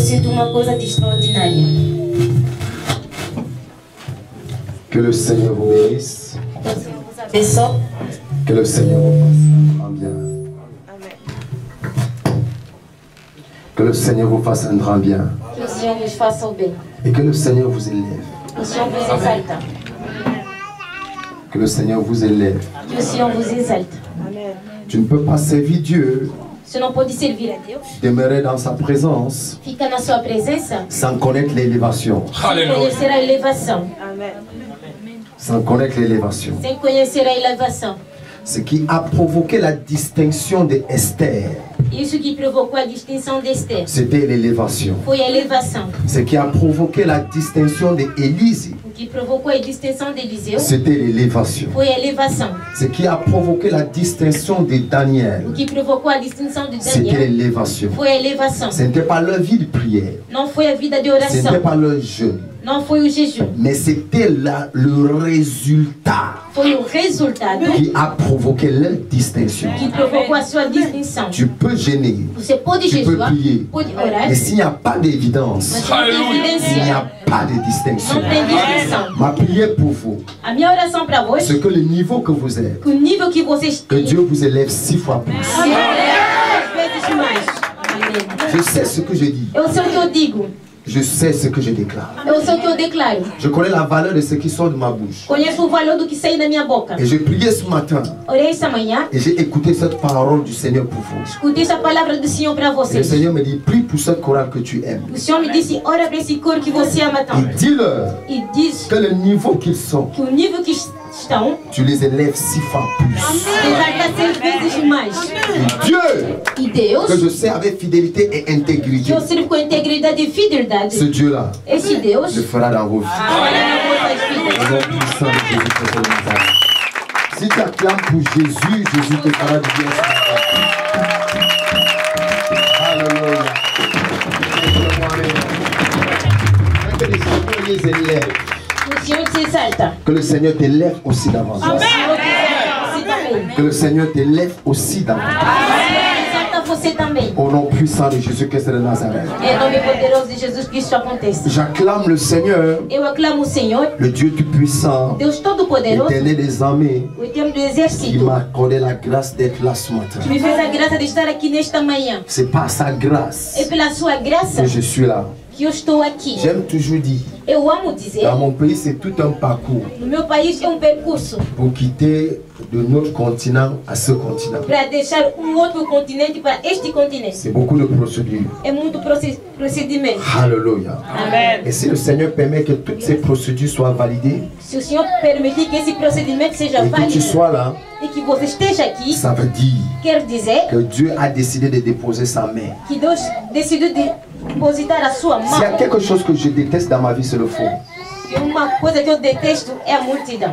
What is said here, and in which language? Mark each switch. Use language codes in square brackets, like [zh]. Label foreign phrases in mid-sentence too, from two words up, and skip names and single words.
[fr] Que le Seigneur vous bénisse. Que le Seigneur vous fasse en bien. Que le Seigneur vous fasse un grand bien. [pt] Que o Senhor vos faça o bem. [fr] Et que le Seigneur vous élève. [pt] Que o Senhor vos exalta. [fr] Que le Seigneur vous élève. [pt] Que o Senhor vos exalta. [fr] Tu ne peux pas servir Dieu, [pt] Você não pode servir a Deus, [fr] demeurer dans sa présence, [pt] fica na sua presença, [fr] sans connaître l'élévation. [pt] sem conhecer a elevação. [fr] Sans connaître l'élévation. [pt] Sem conhecer a elevação. [fr] Ce qui a provoqué la distinction de Esther, [pt] Isso que provocou a distinção de Esther. [fr] c'était l'élévation. [pt] Foi a elevação. [fr] Ce qui a provoqué la distinction de Élise, [pt] O que provocou a distinção de Eliseu [fr] c'était l'élévation. [pt] foi a elevação. [fr] Ce qui a provoqué la distinction de Daniel, [pt] O que provocou a distinção de [fr] c'était [pt] Daniel [fr] l'élévation. [pt] foi a elevação. [fr] Ce n'était pas leur vie de prière, [pt] Não foi a vida de [fr] ce n'était [pt] oração. [fr] pas leur jeûne, [pt] Não foi o jejum. [fr] mais c'était le résultat [pt] Foi o resultado [fr] qui a provoqué leur distinction. [pt] que provocou a sua distinção. [fr] Tu peux gêner, [pt] Você pode [fr] tu peux [pt] jejuar, [fr] prier, [pt] pode orar, [fr] mais s'il n'y a pas d'évidence, [pt] mas não tem [fr] il n'y [pt] evidência. [fr] a pas de distinction. [pt] Não tem distinção. [fr] Ma prière pour vous, [pt] A minha oração para vós, [fr] c'est que le niveau que vous êtes, [pt] que o nível que vocês [fr] que [pt] têm, [fr] Dieu vous élève 6 fois plus. [pt] às vezes mais. Amém. [fr] Je sais ce que je dis, [pt] Eu sei o que eu digo, [fr] je sais ce que je déclare. [pt] eu sei o que eu declaro. [fr] Je connais la valeur de ce qui sort de ma bouche. [pt] Conheço o valor do que sai da minha boca. [fr] Et j'ai prié ce matin [pt] Orei esta manhã, [fr] et j'ai écouté cette parole du Seigneur pour vous. [pt] escutei essa palavra do Senhor para [fr] Et le [pt] vocês. [fr] Seigneur me dit, prie pour cette chorale que tu aimes. [pt] O Senhor me disse, ora para esse coro que você ama [fr] Et [pt] tanto. [fr] dis-leur [pt] E diz [fr] que le niveau qu'ils sont, [pt] que o nível que estão, [fr] tu les élèves 6 fois plus. [pt] exalta 6 vezes mais. [fr] Et Dieu, [pt] E Deus, [fr] que je sais avec fidélité et [pt] que [fr] intégrité, [pt] eu sirvo com integridade e fidelidade, [fr] ce Dieu-là [pt] esse Deus [fr] le fera dans vos vies. [pt] fará nas vossas vidas. [fr] Au nom puissant de Jésus-Christ de Nazareth. Si tu acclames pour Jésus, Jésus te fera du bien ce matin. Alléluia. Que le Seigneur les élève. [pt] O Senhor te exalta. [fr] Que le Seigneur t'élève aussi davantage. [pt] O Senhor te exalta você também. [fr] Que le Seigneur t'élève aussi davantage. [pt] Exalta você também. [fr] Au nom puissant de Jésus-Christ de Nazareth. [pt] Em nome poderoso de Jesus que isso aconteça. [fr] J'acclame le Seigneur, [pt] Eu aclamo o Senhor, [fr] le Dieu Tout-Puissant, [pt] Deus Todo-Poderoso, [fr] l'éternel des armées, [pt] o Eterno do [fr] qui [pt] Exército, [fr] m'a accordé la grâce d'être là ce matin. [pt] que me fez a graça de estar aqui nesta manhã. [fr] C'est par sa grâce [pt] É pela sua graça [fr] que je suis là. [pt] que eu estou aqui. [fr] J'aime toujours dire, [pt] Eu amo dizer, [fr] dans mon pays, c'est tout un parcours [pt] no meu país é um percurso [fr] pour quitter de notre continent à ce continent. [pt] para deixar um outro continente para este continente. [fr] C'est beaucoup de procédures. [pt] É muito procedimento. [fr] Alléluia. [pt] Amém. [fr] Et si le Seigneur permet que toutes ces procédures soient validées [pt] Se o Senhor permitir que esse procedimento seja [fr] et que tu [pt] válido [fr] sois là, [pt] e que você esteja aqui, [fr] ça veut dire [pt] quer dizer [fr] que Dieu a décidé de déposer sa main. [pt] que Deus decidiu depositar a sua [fr] S'il y a [pt] mão. [fr] quelque chose que je déteste dans ma vie, c'est le faux. [pt] E uma coisa que eu detesto é a multidão.